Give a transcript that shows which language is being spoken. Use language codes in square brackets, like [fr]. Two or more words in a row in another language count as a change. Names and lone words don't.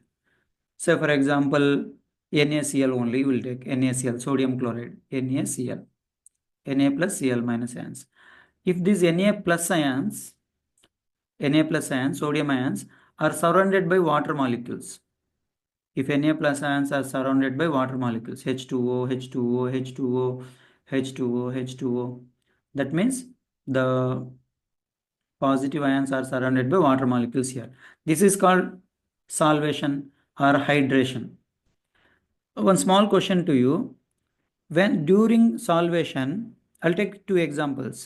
[en] Say for example NaCl only, we'll take NaCl, sodium chloride, NaCl, Na plus Cl minus ions. If these Na plus ions, sodium ions, are surrounded by water molecules, if Na plus ions are surrounded by water molecules, H2O, H2O, H2O, H2O, H2O, that means the positive ions are surrounded by water molecules here. This is called solvation or hydration. One small question to you. When during solvation, I'll take two examples.